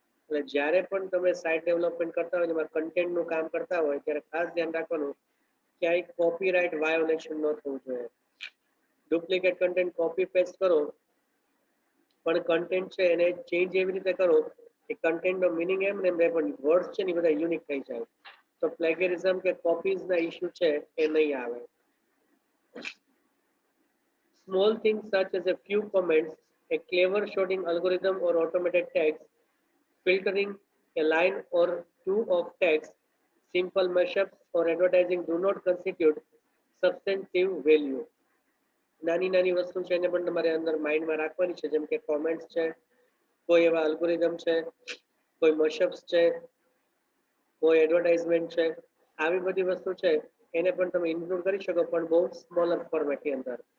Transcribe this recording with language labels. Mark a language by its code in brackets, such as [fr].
[gu] એટલે જ્યારે પણ તમે સાઇટ ડેવલપમેન્ટ કરતા હોય એમાં કન્ટેન્ટનું કામ કરતા હોય ત્યારે ખાસ ધ્યાન રાખવાનું ક્યાંય કોપીરાઇટ વાયોલેશન ન થવું જોઈએ. ડુપ્લિકેટ કન્ટેન્ટ કોપી પેસ્ટ કરો પણ કન્ટેન્ટ છે એને ચેન્જ એવી રીતે કરો કે કન્ટેન્ટનો મિનિંગ એમ ને એમ રહે પણ વર્ડ્સ છે ને બધા યુનિક થઈ જાય, તો પ્લેગરિઝમ કે કોપીઝના ઇશ્યુ છે એ નહીં આવે. [en] Small things such as a few comments, a clever sorting algorithm or automated tags, filtering a line or two of text, simple mashups or advertising do not constitute substantive value. [gu] નાની નાની વસ્તુ છે એને પણ તમારે અંદર માઇન્ડમાં રાખવાની છે, જેમ કે કોમેન્ટ્સ છે, કોઈ એવા અલ્ગોરિધમ છે, કોઈ મશઅપ્સ છે, કોઈ એડવર્ટાઇઝમેન્ટ છે, આવી બધી વસ્તુ છે એને પણ તમે ઇન્ક્લુડ કરી શકો, પણ બહુ સ્મોલર ફોર્મેટની અંદર.